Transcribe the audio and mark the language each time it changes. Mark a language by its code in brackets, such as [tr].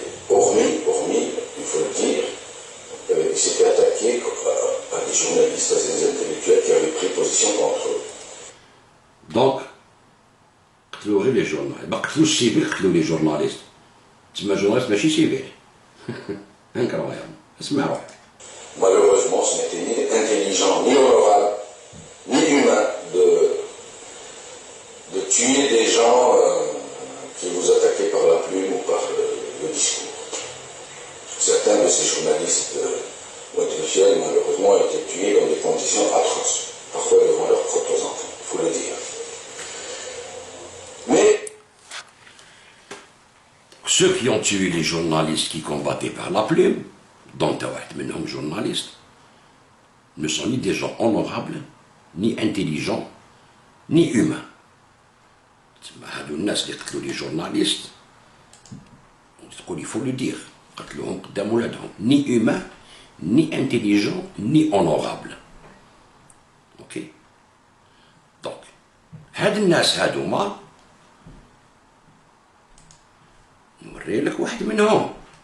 [fr] hormis, il faut le dire, il s'était attaqué à des journalistes, à des intellectuels qui avaient pris position contre eux. [ar] Donc, قتلوا غير لي جورنال، ما قتلوش السيفيل، قتلوا لي جورناليست. تسمى جورناليست ماشي سيفيل. انكرويابل، اسمع روحك. [fr] Malheureusement, ce n'était ni intelligent, ni honorable, ni humain de tuer des gens qui vous attaquaient par la plume ou par le discours. Certains de ces journalistes ou intellectuels, malheureusement, ont été tués dans des conditions atroces, parfois devant leurs propres enfants, il faut le dire. Mais ceux qui ont tué les journalistes qui combattaient par la plume, dont un [ar] منهم [fr] journaliste, ne sont ni des gens honorables, ni intelligents, ni humains. [ar] هادو الناس اللي قتلوا لي [fr] journalistes, il faut le dire, [ar] قتلوهم قدام ولادهم, [fr] ni humains, ni intelligents, ni honorables. Ok. [ar] Donc, هاد الناس هادوما نوري لك واحد منهم.